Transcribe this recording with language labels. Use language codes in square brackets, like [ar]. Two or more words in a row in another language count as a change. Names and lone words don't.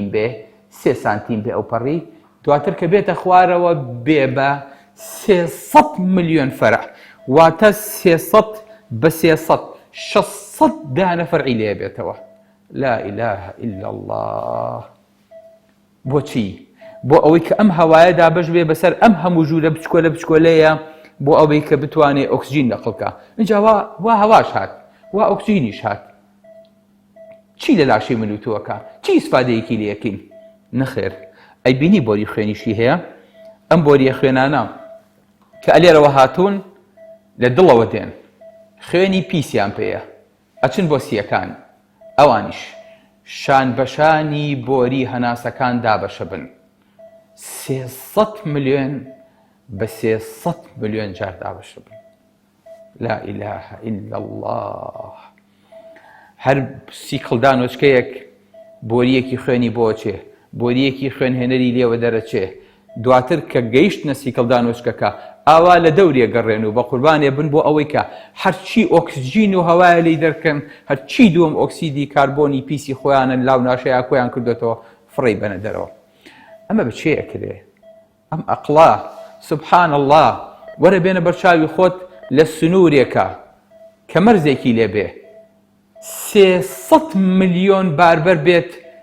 [ckb] بێ 3 سانتیم بێ ئەو پەڕی دواتر کە بێتە خوارەوە بێ بە 300 ملیۆن فەرع واتە 300 بە 300 600 دانە فەرعی لێ بێتەوە [ar] لا إله إلا الله [ckb] بۆچی بۆ ئەوەی کە ئەم هەوایە دابەش بێ بەسەر ئەم هەموو ژوورە بچکۆلەیە بۆ ئەوەی کە بتوانێت ئۆکسجین نەقڵکە اینجا وا هەواش هات وا ئۆکسجینیش هات چی لە لاشەی ملوتووەکە چی ئیسفادەیەکی لێەکەین نەخێر ئەی بینی بۆری خوێنیشی هەیە ئەم بۆریە خوێنانە کە ئەلێرەوە هاتوون لە دڵەوە دێن خوێنی پیسیان پێیە ئەچن بۆ سیەکان ئەوانیش شان بەشانی بۆری هەناسەکان دابەشە بن 300 ملیۆن بە 300 ملیۆن جار دابەشە بن [ar] لا إله إلا الله [ckb] هەر سیکڵدانۆچکەیەک بۆریەکی خوێنی بۆچێ بۆریەکی خوێنهێنەری لێوە دەرەچێ دواتر کە گەیشتنە سیکڵدانۆچکەکە ئاوا لە دەورێ گەڕێن و بە قوربانێ بن بۆ ئەوەی کە هەرچی ئۆکسجین و هەوایە لی دەرکەن هەرچی دووەم ئۆکسیدی کاربۆنی پیسی خۆیانن لاو ناشەیە کۆیان کردێتەوە فڕی بەنە دەرەوە ئەمە بچێ کرێ ئەم ئەقڵا [ar] سبحان الله [ckb] وەرە بێنە بەرچاوی خۆت لە سنوورێکە کە مەرزێکی لێ بێ 300 ملیۆن باربەر بێت